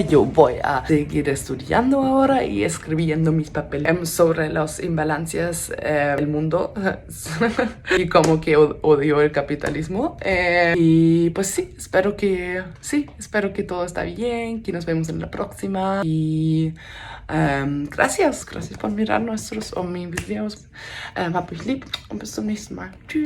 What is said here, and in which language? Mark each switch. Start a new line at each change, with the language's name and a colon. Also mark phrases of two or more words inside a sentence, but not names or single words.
Spanish: Yo voy a seguir estudiando ahora y escribiendo mis papeles sobre las imbalancias del mundo y como que odio el capitalismo. Y pues sí, espero que todo está bien, que nos vemos en la próxima y... gracias por mirar mis videos.
German: Hab euch lieb und bis zum nächsten Mal. Tschüss.